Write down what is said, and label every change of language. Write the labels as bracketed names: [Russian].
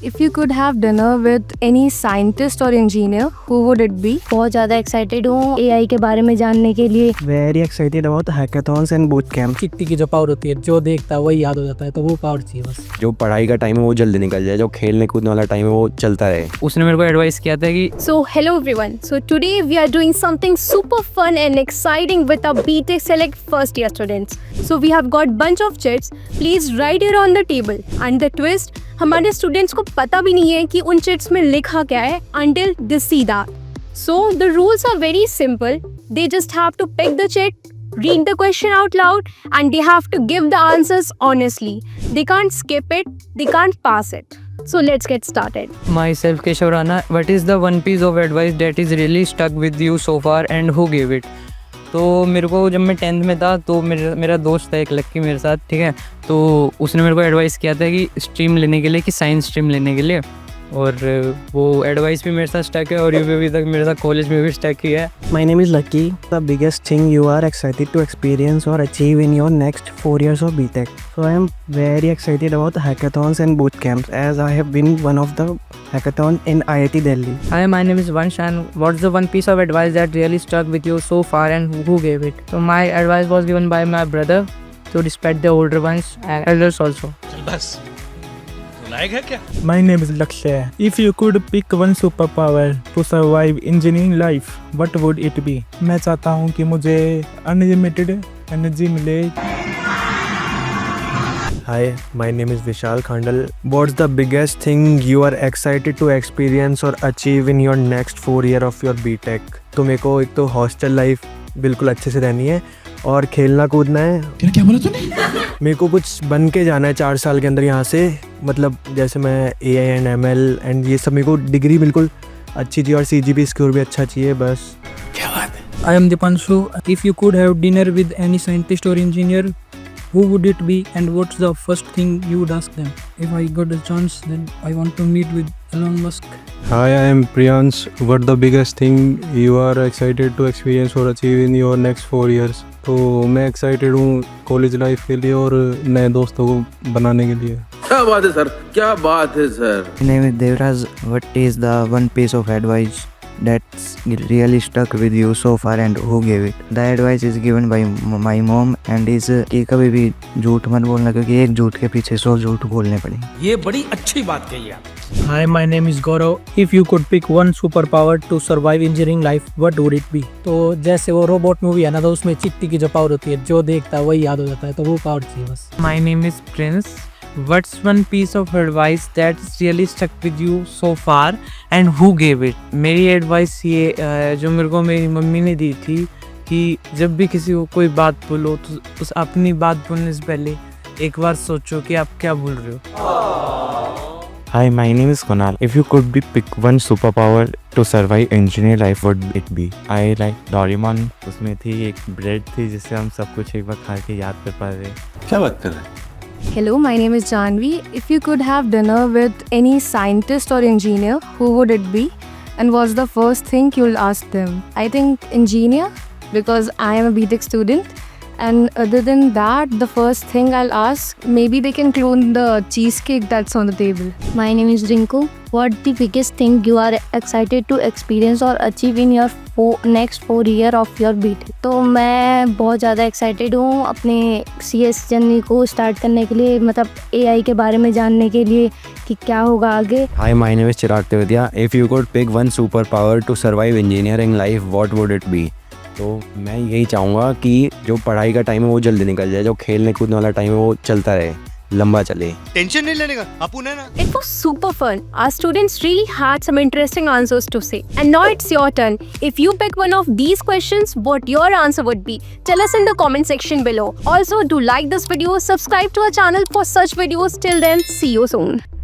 [English] If you could have dinner with any scientist or engineer, who would it be? [Hindi] बहुत ज़्यादा excited हूँ AI के बारे में जानने के लिए। [English] Very excited about hackathons and boot camp. [Hindi] चिट्टी की जो पावर होती है, जो देखता है वही याद हो जाता है, तो वो पावर चाहिए बस। जो पढ़ाई का टाइम है वो जल्दी निकल जाए, जो खेलने कूदने वाला टाइम है वो चलता रहे। उसने मेरे को एडवाइस किया था कि [English] So hello everyone. So today we are doing something super fun and exciting with our BTech Select first year students. So we have got bunch of chits. Please write it on the table. And the twist, [Hindi] हमारे students को पता भी नहीं है कि उन chits में लिखा क्या है [English] until they see that. So the rules are very simple. They just have to pick the chit, read the question out loud, and they have to give the answers honestly. They can't skip it, they can't pass it. So let's get started. myself Keshav Rana, what is the one piece of advice that is really stuck with you so far and who gave it? [Hindi] तो मेरे को जब मैं 10th में था तो मेरा दोस्त था एक लक्की मेरे साथ, ठीक है, तो उसने मेरे को एडवाइस किया था कि स्ट्रीम लेने के लिए, कि साइंस स्ट्रीम लेने के लिए, और वो एडवाइस भी मेरे साथ स्टक है और ये भी तक मेरे साथ कॉलेज में भी स्टक ही है। [English] My name is Lucky. The biggest thing you are excited to experience or achieve in your next 4 years of BTech. So I am very excited about hackathons and boot camps as I have been one of the hackathon in IIT Delhi. Hi, my name is Vansh, and what's the one piece of advice that really stuck with you so far and who gave it? So my advice was given by my brother to respect the older ones and elders also. [Hindi] बस लायक है क्या? [English] My name is Lakshay. If you could pick one superpower to survive engineering life, what would it be? [Hindi] मैं चाहता हूँ कि मुझे unlimited energy मिले। [English] Hi, my name is Vishal Khandal. What's the biggest thing you are excited to experience or achieve in your next 4 year of your BTech? [Hindi] तो मेरे को एक तो हॉस्टल लाइफ बिल्कुल अच्छे से रहनी है और खेलना कूदना है। क्या बोला तूने? मेरे को कुछ बन के जाना है 4 साल के अंदर यहाँ से, मतलब जैसे मैं AI एंड ML एंड ये सब, मेरे को डिग्री बिल्कुल अच्छी चाहिए और CGP स्कोर भी अच्छा चाहिए बस। क्या बात है? [English] I am Dipanshu. If you could have dinner with any scientist or engineer, who would it be and what's the first thing you would ask them? If I got a chance, then I want to meet with Elon Musk. Hi, I am Priyansh. What the biggest thing you are excited to experience or achieve in your next 4 years? [Hindi] तो मैं excited हूँ college life के लिए और नए दोस्तों को बनाने के लिए। क्या बात है सर, क्या बात है sir. [English] My name is Devraj. What is the one piece of advice that's really stuck with you so far and who gave it? The advice is given by my mom and is [Hindi] कि कभी भी झूठ मत बोलना, क्योंकि एक झूठ के पीछे 100 झूठ बोलने पड़ेंगे। ये बड़ी अच्छी बात कही आप। [English] Hi, my name is Gaurav. If you could pick one superpower to survive engineering life, what would it be? [Hindi] तो जैसे वो रोबोट मूवी है ना, तो उसमें चिट्टी की जो पावर होती है, जो देखता है वही याद हो जाता है, तो वो पावर चाहिए बस। [English] My name is Prince. What's one piece of advice that's really stuck with you so far and who gave it? [Hindi] मेरी एडवाइस ये जो मेरे को मेरी मम्मी ने दी थी कि जब भी किसी को कोई बात बोलो तो उस अपनी बात बोलने से पहले एक बार सोचो कि आप क्या बोल रहे हो। [English] Hi, my name is Kunal. If you could pick one superpower to survive engineer life, what would it be? I like Doraemon. [Hindi] उसमें थी एक ब्रेड थी जिससे हम सब कुछ एक बार खा के याद कर पा रहे। क्या बात कर रहे हैं? [English] Hello, my name is Janvi. If you could have dinner with any scientist or engineer, who would it be? And what's the first thing you'll ask them? I think engineer, because I am a BTech student. And other than that, the first thing I'll ask, maybe they can clone the cheesecake that's on the table. My name is Rinku. What the biggest thing you are excited to experience or achieve in your next 4 year of your BTech? [Hindi] तो मैं बहुत ज़्यादा excited हूँ अपने CS journey को start करने के लिए, मतलब AI के बारे में जानने के लिए कि क्या होगा आगे। [English] Hi, my name is Chirag Tewadia. If you could pick one superpower to survive engineering life, what would it be? [Hindi] तो मैं यही चाहूँगा कि जो पढ़ाई का टाइम है वो जल्दी निकल जाए, जो खेलने कूदने वाला टाइम है वो चलता रहे, लंबा चले। टेंशन नहीं लेने का, अपुन है ना। [English] It was super fun. Our students really had some interesting answers to say. And now it's your turn. If you pick one of these questions, what your answer would be? Tell us in the comment section below. Also, do like this video, subscribe to our channel for such videos. Till then, see you soon.